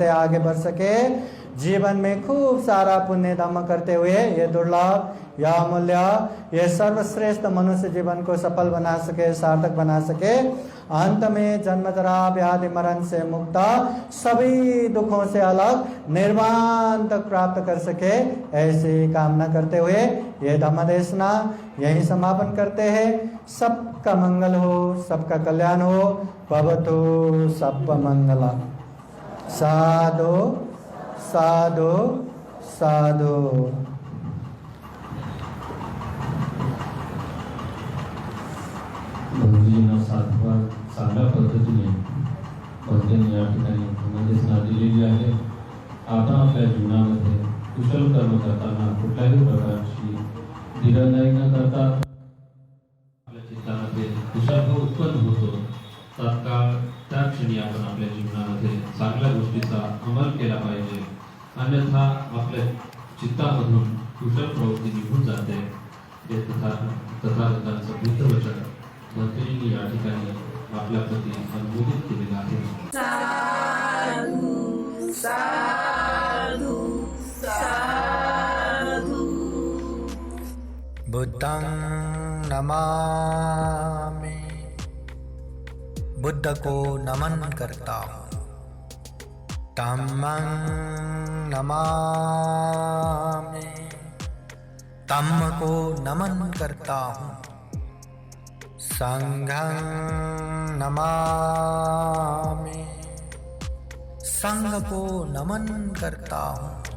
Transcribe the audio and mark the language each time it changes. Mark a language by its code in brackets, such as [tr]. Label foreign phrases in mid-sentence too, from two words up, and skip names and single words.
[hi] आगे बढ़ सके, जीवन में खूब सारा पुण्य धर्म करते हुए ये दुर्लभ, यह अमूल्य, ये सर्वश्रेष्ठ मनुष्य जीवन को सफल बना सके, सार्थक बना सके, अंत में जन्म जरा व्याधि मरण से मुक्त, सभी दुखों से अलग निर्वाण तक प्राप्त कर सके, ऐसी कामना करते हुए ये धम्म देशना यही समापन करते हैं। सबका मंगल हो, सबका कल्याण हो, [pi] भवतु सब मंगला। साधु साधु साधु। [mr] गुरुजींना साधवार चांगल्या पद्धतीने भक्तांनी या ठिकाणी धम्मदेशना दिलेली आहे। आपण आपल्या जीवनामध्ये कुशल कर्म करताना कुठल्याही प्रकारची दिरंगाई न करता आपल्या चित्तामध्ये कुशल उत्पन्न होतो, तात्काळ त्या क्षणी आपण आपल्या जीवनामध्ये चांगल्या गोष्टीचा अंमल केला पाहिजे, अन्यथा आपल्या चित्तामधून कुशल प्रवृत्ती निघून जाते। हे तथागतांचं बुद्ध वचन भक्तांनी या ठिकाणी आपल्या प्रती अनुमोदित केलेलं आहे। [pi] साधु साधु साधु। बुद्धं नमामि, [hi] बुद्ध को नमन करता हूँ। [pi] धम्मं नमामि, [hi] धम्म को नमन करता हूँ। [pi] संघं नमामि, [hi] संघ को नमन करता हूँ।